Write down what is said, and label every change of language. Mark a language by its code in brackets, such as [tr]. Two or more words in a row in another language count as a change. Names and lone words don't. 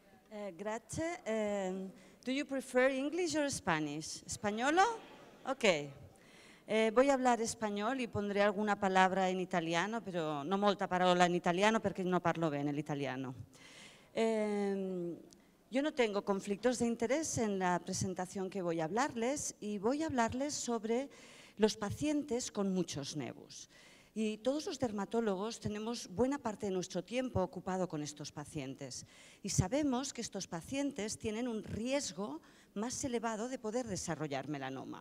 [en] Grazie. Do you prefer English or Spanish? [es] ¿Españolo? Ok. Voy a hablar español y pondré alguna palabra en italiano, [it] però no molta parola in italiano perché no parlo bene l'italiano. [es] Yo no tengo conflictos de interés en la presentación que voy a hablarles y voy a hablarles sobre los pacientes con muchos nevus. Y todos los dermatólogos tenemos buena parte de nuestro tiempo ocupado con estos pacientes y sabemos que estos pacientes tienen un riesgo más elevado de poder desarrollar melanoma.